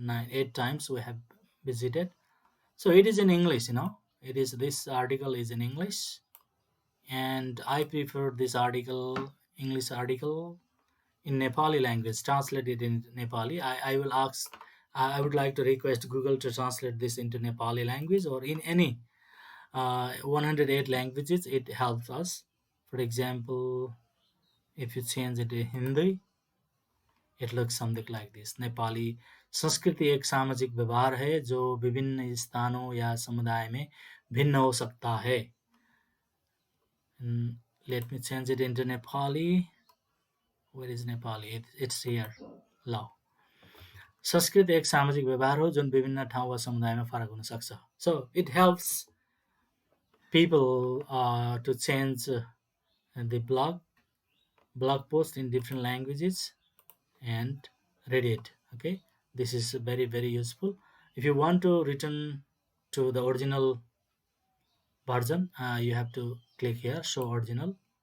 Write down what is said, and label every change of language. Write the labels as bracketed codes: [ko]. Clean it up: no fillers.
[en] 8 times we have visited. So it is in English, It is, this article is in English, and I prefer this article, English article, in Nepali language, translated in Nepali. I will ask, I would like to request Google to translate this into Nepali language or in any 108 languages. It helps us. For example, if you change it to Hindi, it looks something like this. [hi] Nepali संस्कृति एक सामाजिक व्यवहार है जो विभिन्न स्थानों या समुदाय में भिन्न हो सकता है. [en] Let me change it into Nepali. Where is Nepali? It's here. [ne] Now, संस्कृत एक सामाजिक व्यवहार हो जुन विभिन्न ठाउँ वा समुदायमा फरक हुन सक्छ. [en] So it helps people to change the blog post in different languages and read it. Okay, this is very, very useful. If you want to return to the original version, you have to click here, show original.